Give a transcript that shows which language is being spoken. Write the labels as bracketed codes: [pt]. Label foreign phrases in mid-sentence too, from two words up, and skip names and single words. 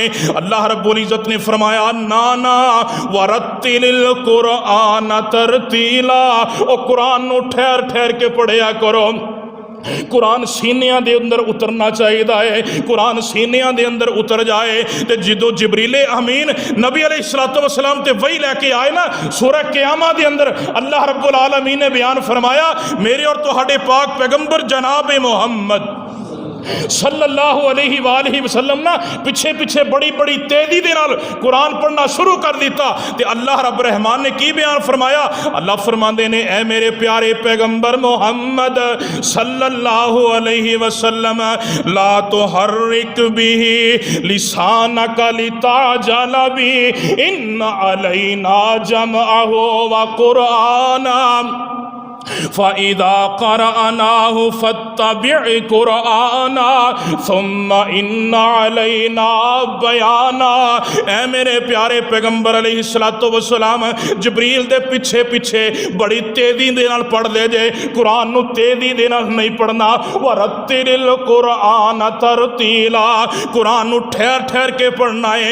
[pa] اللہ رب العزت نے فرمایا، نا نا [ar] ورتل القرآن ترتیلا. [pa] او قرآن ٹھہر ٹھہر کے پڑھیا کرو۔ قرآن سینیا دے اندر اترنا چاہیے ہے، قرآن سینیا دے اندر اتر جائے. تو جو جبریل امین نبی [ar] علیه الصلاة والسلام [pa] تے وحی لے کے آئے نا، سورہ قیامہ دے اندر اللہ رب العالمین نے بیان فرمایا، میرے اور تہاڈے پاک پیغمبر جناب محمد [ar] صلى الله عليه وآله وسلم [pa] نا پچھے پچھے بڑی بڑی تیزی دے نال قرآن پڑھنا شروع کر دتا. تے اللہ رب رحمان نے کی بیان فرمایا، اللہ فرماتے نے، اے میرے پیارے پیغمبر محمد [ar] صلى الله عليه وسلم لا تحرك به لسانك لتعجل به إن علينا جمعه و قرآنه فإذا قرأناه فاتبع قرآنه ثم إن علينا بيانه. [pa] اے میرے پیارے پیغمبر [ar] علیه الصلاة والسلام [pa] جبریل دے پچھے پچھے بڑی تیزی دے نال پڑھ دے جے، قرآن نوں تیزی دے نال نہیں پڑھنا. [ar] ورتل القرآن ترتیلا, [pa] قرآن نوں ٹھہر ٹھہر کے پڑھنا ہے.